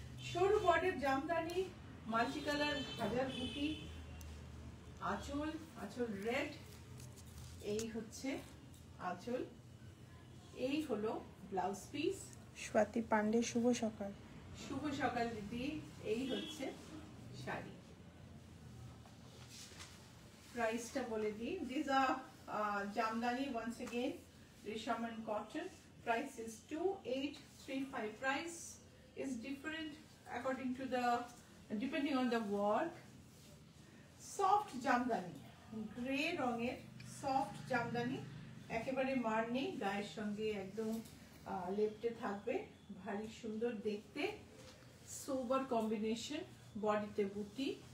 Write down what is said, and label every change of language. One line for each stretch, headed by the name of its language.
Bangla: সরু border Jamdani, multi colour হাজার বুটি, আঁচল রেড, এই হচ্ছে আঁচল, এই হলো ব্লাউজ পিস। স্বাতি পান্ডে, শুভ সকাল। শুভ সকাল দিদি। এই হচ্ছে শাড়ি। প্রাইসটা বলে দিই।
English: This are Jamdani, once again resham and cotton. Price is 2835. Price is different according to the depending on the work.
Bangla: Soft Jamdani, grey রঙের সফট জামদানি, একেবারে মার নেই, গায়ের সঙ্গে একদম লেপটে থাকবে, ভারী সুন্দর দেখতে, সোবার কম্বিনেশন, বডিতে বুটি।